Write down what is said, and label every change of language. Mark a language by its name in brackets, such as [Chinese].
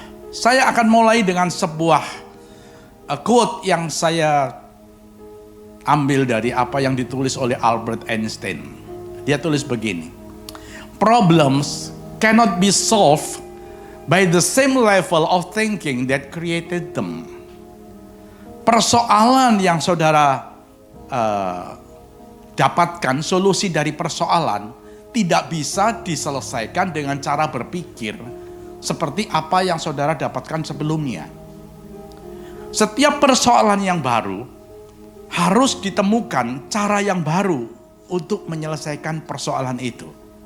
[Indonesian] Saya akan mulai dengan sebuah quote yang saya ambil dari apa yang ditulis oleh Albert Einstein. Dia tulis begini. [English] Problems cannot be solved by the same level of thinking that created them. [Indonesian] Persoalan yang saudara dapatkan, solusi dari persoalan tidak bisa diselesaikan dengan cara berpikir seperti apa yang saudara dapatkan sebelumnya. Setiap persoalan yang baru harus ditemukan cara yang baru untuk menyelesaikan persoalan itu.